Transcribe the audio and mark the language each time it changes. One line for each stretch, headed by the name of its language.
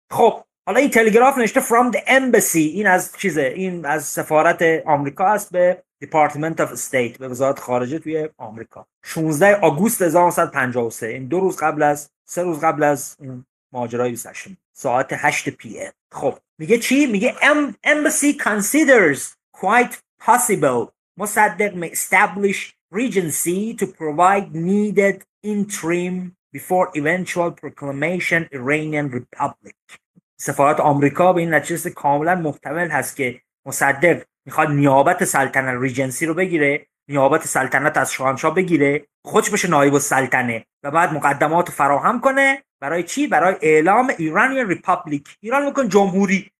Persian: خب حالا این تلگراف نوشته
English: from the embassy،
Persian: این از چیزه، این از سفارت آمریکا است به Department of State، به وزارت خارجه توی آمریکا. 16 آگوست 1953، این 2 روز قبل از 3 روز قبل از این ماجرای 28 ساعت 8 پی ام. خب میگه چی؟ میگه
English: embassy considers quite possible Mossadegh may establish regency to provide needed interim before eventual proclamation Iranian Republic.
Persian: سفارت آمریکا به این نتیجه کاملا محتمل هست که مصدق میخواد نیابت سلطنت ریجنسی رو بگیره، نیابت سلطنت از شاهنشاه بگیره، خودش بشه نایب السلطنه و بعد مقدمات رو فراهم کنه. برای چی؟ برای اعلام
English: ایرانی ریپابلیک.
Persian: ایران میگن جمهوری.